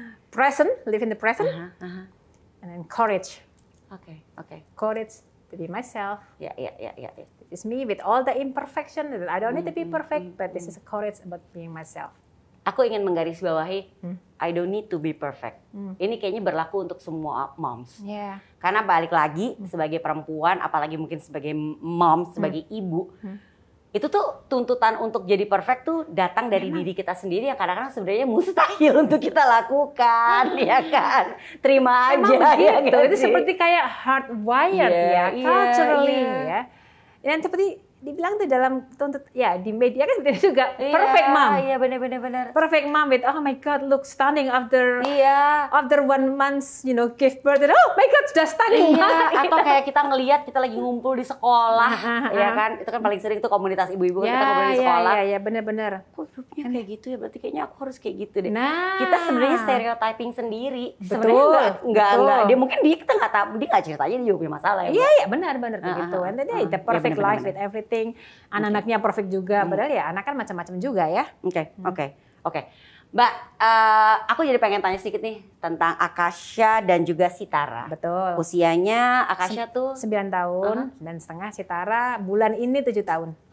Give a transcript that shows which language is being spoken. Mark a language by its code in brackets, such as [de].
[en] Present, live in the present. And then courage. [id] Oke. [en] Courage to be myself. [id] Ya. [en] It's me with all the imperfection. I don't need to be perfect, but this is a courage about being myself. [id] Aku ingin menggarisbawahi, [en] I don't need to be perfect. [id] Ini kayaknya berlaku untuk semua moms. [en] Yeah. [id] Karena balik lagi sebagai perempuan, apalagi mungkin sebagai mom, sebagai ibu, itu tuh tuntutan untuk jadi perfect tuh datang dari diri kita sendiri yang kadang-kadang sebenarnya mustahil untuk kita lakukan, ya kan? Terima aja. Ya, gitu. Itu seperti kayak [en] hardwired culturally [id] ya. Dan seperti dibilang tuh dalam di media kan seperti itu juga perfect mom. Iya benar. [en] Perfect mom with oh my god look stunning after 1 month give birth. Oh my god sudah stunning. [id] Atau kayak kita ngelihat kita lagi ngumpul di sekolah, ya kan? Itu kan paling sering tuh komunitas ibu-ibu kan kita ngumpul di sekolah. Iya benar. Kok hidupnya kayak gitu ya? Berarti kayaknya aku harus kayak gitu deh. Kita sebenarnya stereotyping sendiri. Sebenarnya enggak. Dia mungkin kita nggak tahu, dia nggak ceritanya dia juga punya masalah ya. Iya benar begitu. [en] And then the perfect life with everything. [id] Anak-anaknya perfect juga, padahal ya anak kan macam-macam juga ya. Oke. Mbak, aku jadi pengen tanya sedikit nih tentang Akasha dan juga Sitara. Betul. Usianya Akasha tuh 9 tahun dan setengah, Sitara bulan ini 7 tahun.